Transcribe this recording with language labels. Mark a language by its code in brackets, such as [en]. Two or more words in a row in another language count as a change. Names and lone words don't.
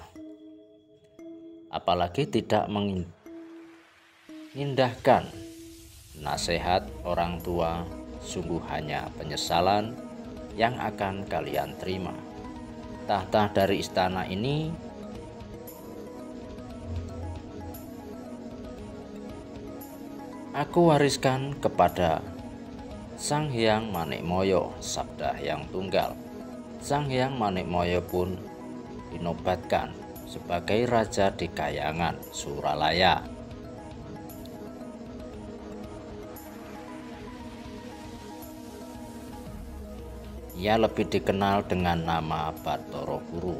[id] Apalagi tidak mengindahkan nasihat orang tua, sungguh hanya penyesalan yang akan kalian terima. Tahta dari istana ini aku wariskan kepada Sang Hyang Manikmoyo," sabda Hyang Tunggal. Sang Hyang Manikmoyo pun dinobatkan sebagai raja di Kahyangan, Suralaya. Ia lebih dikenal dengan nama Bathara Guru.